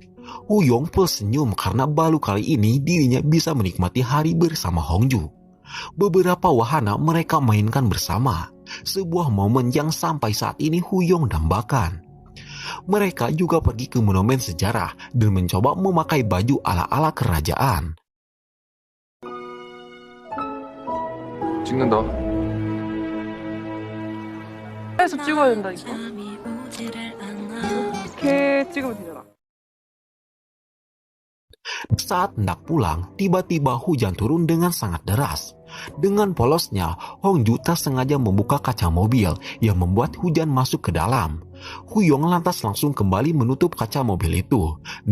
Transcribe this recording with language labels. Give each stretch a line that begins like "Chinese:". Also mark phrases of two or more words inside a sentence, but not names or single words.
Indonesian: Huyong pun senyum karena baru kali ini dirinya bisa menikmati hari bersama Hongju. Beberapa wahana mereka mainkan bersama, sebuah momen yang sampai saat ini Huyong dambakan. Mereka juga pergi ke monumen sejarah dan mencoba memakai baju ala-ala kerajaan.
Korean: 찍는다. 해서 찍어야 된다니까. 이렇게 찍으면 되잖아.
Indonesian: Saat hendak pulang, tiba-tiba hujan turun dengan sangat deras. Dengan polosnya, Hongju tak sengaja membuka kaca mobil yang membuat hujan masuk ke dalam. Huyong lantas langsung kembali menutup kaca mobil itu.